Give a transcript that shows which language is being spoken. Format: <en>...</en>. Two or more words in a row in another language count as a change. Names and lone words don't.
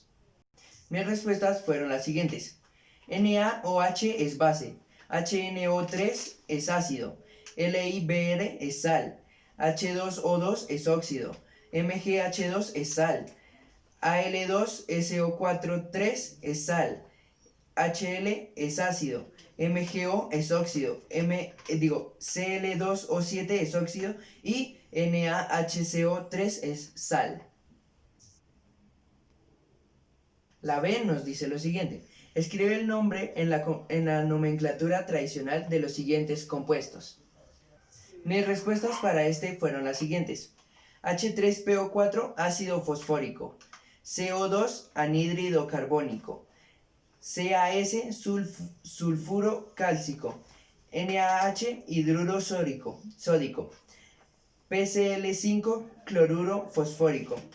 <es>Mis respuestas fueron las siguientes: NaOH es base, HNO3 es ácido, LiBr es sal, H2O2 es óxido, MgH2 es sal, Al2SO4 es sal, HL es ácido, MgO es óxido, Cl2O7 es óxido y NaHCO3 es sal. La B nos dice lo siguiente: escribe el nombre en la nomenclatura tradicional de los siguientes compuestos. Mis respuestas para este fueron las siguientes: H3PO4 ácido fosfórico, CO2 anhídrido carbónico, CaS sulfuro cálcico, NaH hidruro sódico, PCl5 cloruro fosfórico,</es>